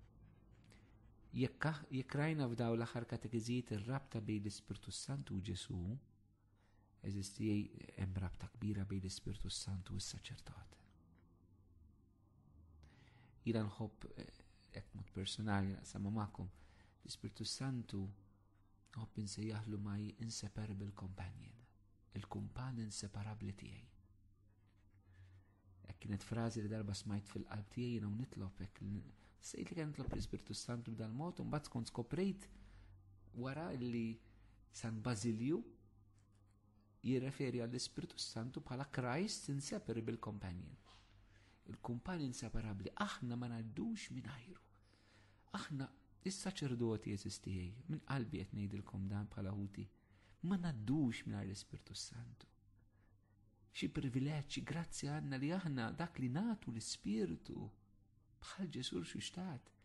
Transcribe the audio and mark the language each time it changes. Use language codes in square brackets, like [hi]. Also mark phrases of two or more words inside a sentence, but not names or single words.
[mt] Jekk rajna f'daw l-aħħar katekiżijiet ir-rabta bejn l-Ispirtu Santu u Ġesu, eżistijej hemm rabta kbira bejn l-Ispirtu Santu u s-saċerdot. Jiena nħobb hekk mod personali naqsam magħkom l-Ispirtu Santu nħobb insejjaħlu [en] my inseparable companion, [mt] il-kumpan inseparabbli tiegħi. Kienet frażi li darba smajt fil-qalb tiegħi jiena u nitlob hekk sejt li kien nitlob l-Ispirtu Santu b'dal mod u mbagħad kont skoprejt wara li San Basilju jirreferi għall-Ispirtu Santu bħala [en] Christ inseparable companion. [mt] Il-kumpan inseparabbli aħna ma ngħaddux mingħajru. Aħna is-saċerdoti eżistijej minn qalbi qed ngħidilkom dan bħala ħuti ma ngħaddux mingħajr l-Ispirtu Santu. Xi privileġġ, grazzi għandna li aħna dak li nagħtu l-Ispirtu bħal Ġesu x'ixtat.